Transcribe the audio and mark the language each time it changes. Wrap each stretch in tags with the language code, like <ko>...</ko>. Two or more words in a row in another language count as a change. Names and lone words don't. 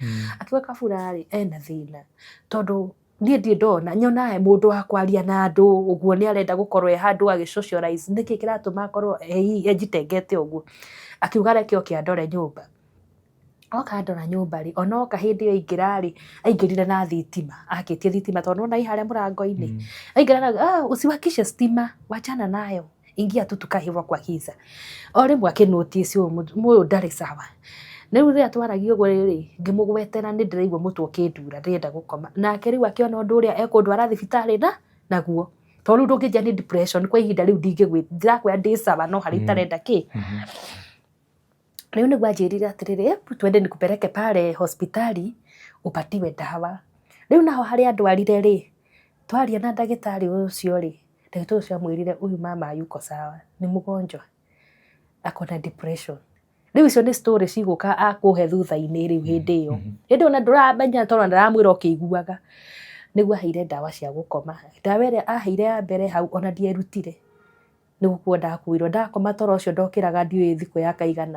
<ki>Akiuga kabura-rĩ ena thĩna, tondũ niĩ ndirĩ ndona nyonaga mũndũ wa kwaria na andũ ũguo nĩ arenda gũkorwo handũ agĩ socialize, nĩkĩ kĩratũma akorwo ejitengete ũguo. Akiuga reke oke andore nyũmba. Oka andora nyũmba-rĩ, ona oka hĩndĩ ĩyo aingĩra-rĩ, aingĩrire na thitima, akĩtie thitima tondũ nĩwona harĩa mũrango-inĩ.</ki> <sw>Aingĩra na usiwakishe stima, wachana nayo, ingia tu tukae hivyo kwa giza.</sw> <ki>O rĩmwe akĩnotice ũyũ ndarĩ sawa. Rĩu rĩrĩa twaragia ũguo rĩrĩ, ngĩmũgwetera nĩ ndĩraigua mũtwe ũkĩndura ndĩrenda gũkoma. Nake rĩu akĩona ũndũ ũrĩa ekũndwara thibitarĩ naguo. Tondũ rĩu ndũngĩnjĩra nĩ depression kwa ihinda rĩu ndirakwĩra ndĩ sawa no harĩa itarenda kĩ. Rĩu nĩguo anjĩrire atĩrĩrĩ,</ki> <sw>twende nikupeleke pale hospitali upatiwe dawa.</sw> <ki>Rĩu naho harĩa ndwarire-rĩ, twaria na ndagĩtarĩ ũcio-rĩ, ndagĩtarĩ ũcio amwĩrire</ki> <sw>huyu mama hayuko sawa,</sw> <ki>nĩ mũgonjwa,</ki> <sw>ako na depression.</sw> <ki>Rĩu icio nĩ story cigũka akũhe thutha-inĩ rĩu hĩndĩ ĩyo. Hĩndĩ ĩyo ona ndũramenya tondũ ndaramwĩra ũkĩiguaga. Nĩguo aheire ndawa cia gũkoma. Ndawa ĩrĩa aheire ya mbere hau ona ndierutire. Nĩ gũkua ndakuirwo, ndakoma toro ũcio ndokĩraga ndiũĩ thikũ ya kaigana.</ki>